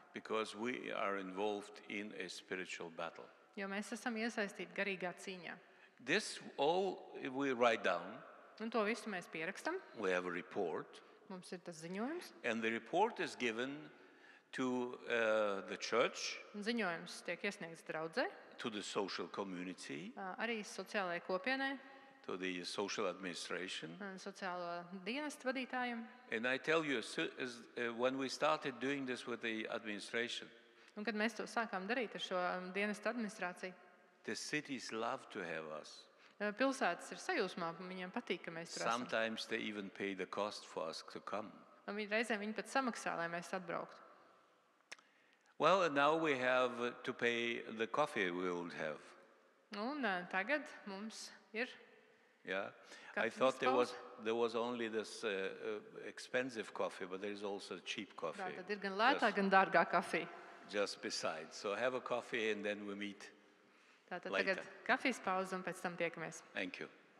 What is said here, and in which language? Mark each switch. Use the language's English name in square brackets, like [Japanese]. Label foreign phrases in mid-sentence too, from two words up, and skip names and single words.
[English] Because we are involved in a spiritual battle. [Latvian] Jo mēs esam iesaistīti garīgā cīņā. [English] This all we write down. [Latvian] Un to visu mēs pierakstam. [English] We have a report. [Latvian] Mums ir tas ziņojums. [English] And the report is given to the church, [Latvian] Un ziņojums tiek iesniegts draudzē, [English] to the social community, [Latvian] arī sociālajai kopienai, [English] to the social administration. [Latvian] Sociālo dienestu vadītājiem. [English] And I tell you, when we started doing this with the administration, [Latvian] Un, kad mēs to sākām darīt ar šo dienestu administrāciju, [English] the cities love to have us. [Latvian] Pilsētas ir sajūsmā, viņiem patīk, ka mēs tur esam. [English] Sometimes they even pay the cost for us to come. [Latvian] Un reizēm viņi pat samaksā, lai mēs atbrauktu. [English] Well, and now we have to pay the coffee we will have. [Latvian] Un tagad mums ir. [English] Yeah, I [Latvian] Kafijas [English] thought [Latvian] pauze. [English] there was only this expensive coffee, but there is also cheap coffee. [Latvian] Tātad ir gan lētā, gan dārgā kafija. [English] Just beside. So have a coffee and then we meet. [Latvian] Tātad [English] Later. [Latvian] tagad kafijas pauze un pēc tam tiekamies. [English] Thank you.